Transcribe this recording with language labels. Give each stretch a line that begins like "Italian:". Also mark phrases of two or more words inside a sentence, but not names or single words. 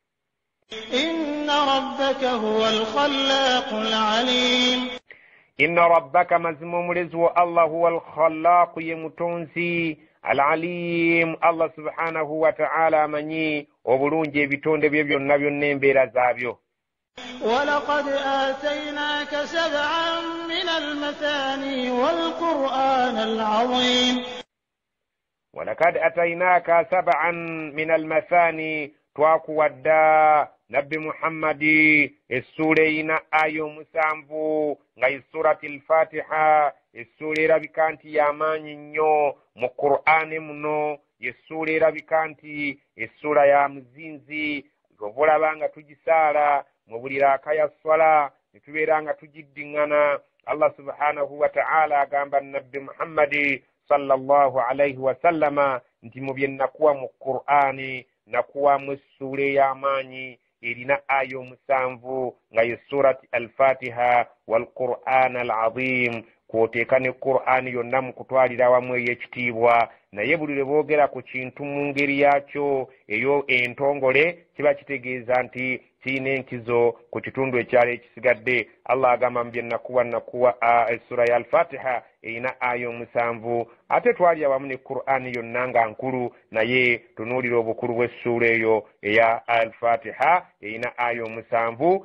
Arabic: إن ربك هو الخلاق العليم. إن ربك
Ganda: mazima omulezi wo Allah
Arabic: هو الخلاق
Ganda: ye mutonzi al-alim
Arabic: الله سبحانه وتعالى
Ganda: amanyi obulungi ebitonde bye byonna byonna embeera zaabyo.
Arabic: ولقد آتيناك سبعا من المثاني والقرآن العظيم. ولقد أتيناك سبعا من المثاني
Ganda: twakuwadda nabbi Muhammadi essura eyina ayo musanvu nga surati al-Fatiha essura erabika nti y'amaanyi nnyo mu Qur'ani muno essura erabika nti essura ya muzinzi obulaba nga tugisaala mu buli raaka ya swala ne tubeera nga tugiddiŋŋana.
Arabic: الله سبحانه وتعالى
Ganda: agamba nabbi Muhammadi
Arabic: صلى الله عليه وسلم
Ganda: nti mu bye nakuwa mu Qur'ani nakuwamu essura ey'amaanyi erina ayo musanvu nga ye surati al-Fatiha
Arabic: والقرآن العظيم
Ganda: kwoteeka ne Qur'ani yonna mu kutwalira wamu ey'ekitiibwa. naye buli lwe boogera ku kintu mu ngeri yakyo eyo entongole kiba kitegeeza nti kirina enkizo ku kitundu ekyalo ekisigadde. Allah agamba mbye nakuwa essura ya al-Fatiha erina ayo musanvu ate twalya wamu ne Qur'ani yonna nga nkulu naye tunuulira obukulu bw'essura eyo eya al-Fatiha erina ayo musanvu.